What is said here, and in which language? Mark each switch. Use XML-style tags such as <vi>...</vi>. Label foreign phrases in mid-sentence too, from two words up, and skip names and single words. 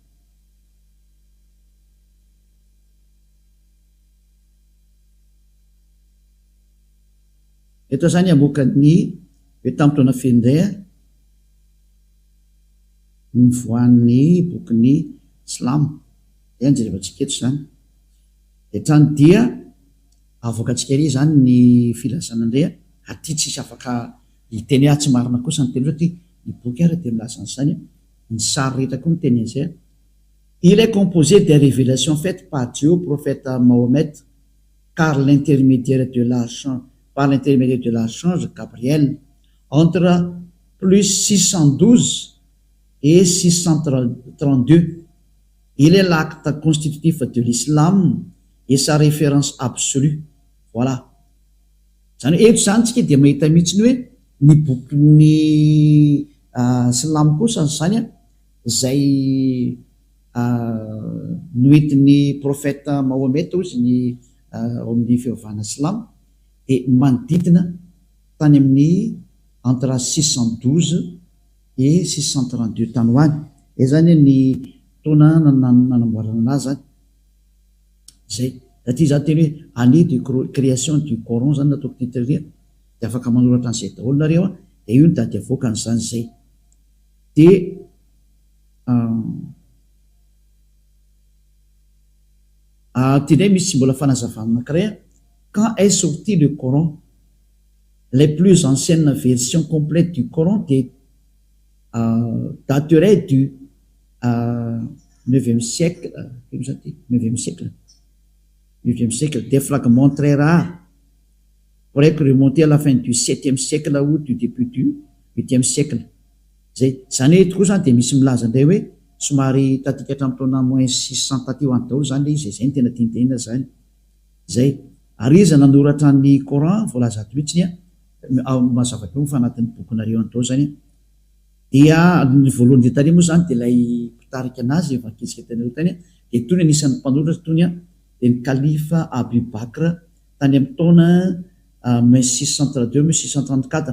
<mg>Eto zany amokany hoe tamin'ny taona fendray nivoan'ny bokyny Silamo dia anjerevantsika eto zany etrany dia avoakatsika ery zany ny filazana indray aty tsisy afaka hiteny tsy marina kosa ny teny satria ny boky ary dia milaza an'izany ny sary rehetra koa ny teny an'izay.</mg> <fr>Il est composé des révélations faites par Dieu au prophète Mahomet par l'intermédiaire de l'archange Gabriel entre plus 612 et 632. Il est l'acte constitutif de l'islam et sa référence absolue. Voilà.</fr> <mg>Zany eto zany tsika dia mahita mihitsy ny hoe ny bokyny Silamo kosa zany izay noentin'ny prophète Mahomet ozy ny ao amin'ny fivavahana Silamo dia manodidina tany amin'ny</mg> <fr>entre 612 et 632</fr> <mg>tany hoany. Zany ny taona nanamboarana azy zany zay. Satria za teny hoe</mg> <fr>année de création du Coran</fr> <mg>zany nataoko titria dia afaka manoratra an'izay daholo nareo dia io ny dady avoaka an'izany zay. Dia tindray misy mbola fanazavana anankiray</mg> <fr>quand est sorti le Coran, les plus anciennes versions complètes du Coran dateraient du 9e siècle, 9e siècle. Des fragments très rares pourraient remonter à la fin du 7e siècle ou du début du 8e siècle.</fr> <mg>Zany eto koa zany dia misy milaza indray hoe somary tatika hatramin'ny taona moins 600 taty ho any daholo zany le izy, zay ny tena tiantenina zany zay. Ary izy nanoratra ny Coran voalaza ato mihitsy mazava teo fa anatin'ny bokinareo any tao zany dia ny voalohany dia tany moa zany dia ilay mpitarika anazy evankitsika tany tany dia toy ny anisan'ny mpanoratra toy dia ny kalifa Abu Bakr tany amin'ny taona 1632-1634.</mg>